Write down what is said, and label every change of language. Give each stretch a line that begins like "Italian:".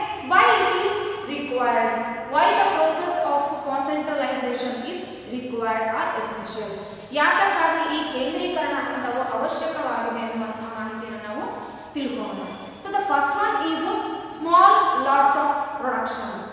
English: why it is required, why the process of concentralization is required or essential.
Kannada: ಯಾತಕ್ಕಾಗಿ ಈ ಕೇಂದ್ರೀಕರಣ ಹಂತವು ಅವಶ್ಯಕವಾಗಿದೆ ಎನ್ನುವಂತಹ ಮಾಹಿತಿಯನ್ನು ನಾವು ತಿಳ್ಕೊಳ್ಳೋಣ.
English: So the first one is small lots of production.